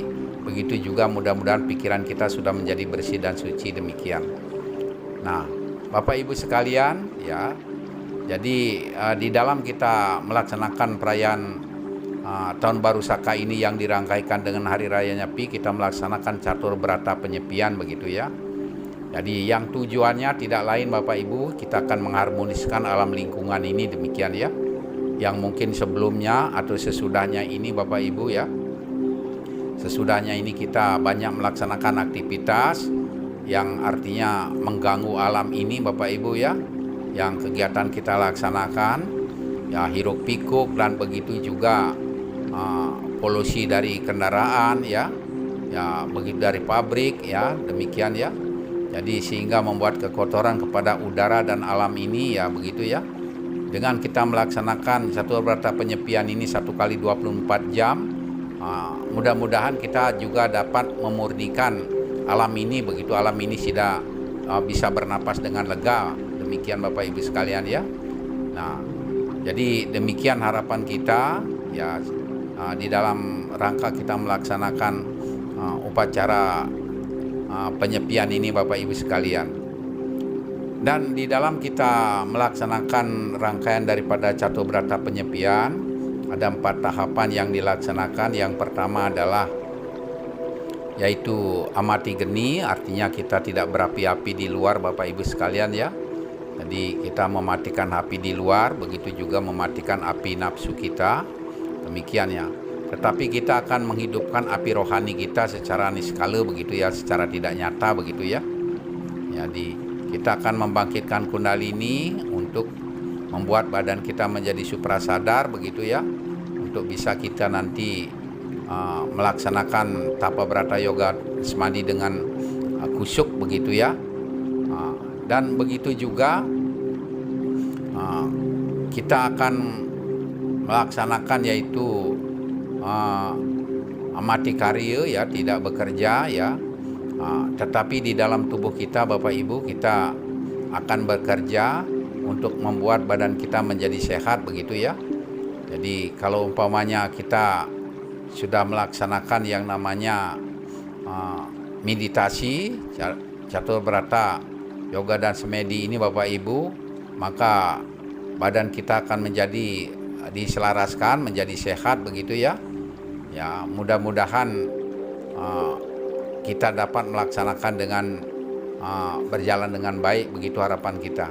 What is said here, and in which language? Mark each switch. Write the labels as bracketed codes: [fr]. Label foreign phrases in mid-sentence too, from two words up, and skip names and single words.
[id] Begitu juga mudah-mudahan pikiran kita sudah menjadi bersih dan suci, demikian. Nah, Bapak Ibu sekalian ya, jadi di dalam kita melaksanakan perayaan Tahun Baru Saka ini yang dirangkaikan dengan Hari Raya Nyepi, kita melaksanakan catur berata penyepian begitu ya. Jadi yang tujuannya tidak lain Bapak Ibu, kita akan mengharmoniskan alam lingkungan ini, demikian ya. Yang mungkin sebelumnya atau sesudahnya ini Bapak Ibu ya, sesudahnya ini kita banyak melaksanakan aktivitas yang artinya mengganggu alam ini Bapak Ibu ya. Yang kegiatan kita laksanakan ya hiruk pikuk, dan begitu juga polusi dari kendaraan ya, begitu dari pabrik ya, demikian ya. Jadi sehingga membuat kekotoran kepada udara dan alam ini ya, begitu ya. Dengan kita melaksanakan catur berata penyepian ini 1 kali 24 jam, mudah-mudahan kita juga dapat memurnikan alam ini, begitu alam ini sudah bisa bernapas dengan lega, demikian Bapak Ibu sekalian ya. Nah, jadi demikian harapan kita ya, di dalam rangka kita melaksanakan upacara penyepian ini Bapak Ibu sekalian. Dan di dalam kita melaksanakan rangkaian daripada catur berata penyepian, ada 4 tahapan yang dilaksanakan. Yang pertama adalah yaitu amati geni, artinya kita tidak berapi-api di luar Bapak Ibu sekalian ya. Jadi kita mematikan api di luar, begitu juga mematikan api nafsu kita, demikian ya. Tetapi kita akan menghidupkan api rohani kita secara niskala begitu ya, secara tidak nyata begitu ya. Jadi kita akan membangkitkan kundalini untuk membuat badan kita menjadi suprasadar begitu ya, untuk bisa kita nanti melaksanakan tapa brata yoga semadi dengan kusyuk begitu ya. Dan begitu juga kita akan melaksanakan yaitu amati karya ya, tidak bekerja ya, tetapi di dalam tubuh kita Bapak Ibu, kita akan bekerja untuk membuat badan kita menjadi sehat begitu ya. Jadi kalau umpamanya kita sudah melaksanakan yang namanya meditasi, catur berata yoga dan semedi ini Bapak Ibu, maka badan kita akan menjadi diselaraskan, menjadi sehat begitu ya. Ya, mudah-mudahan kita dapat melaksanakan dengan berjalan dengan baik, begitu harapan kita.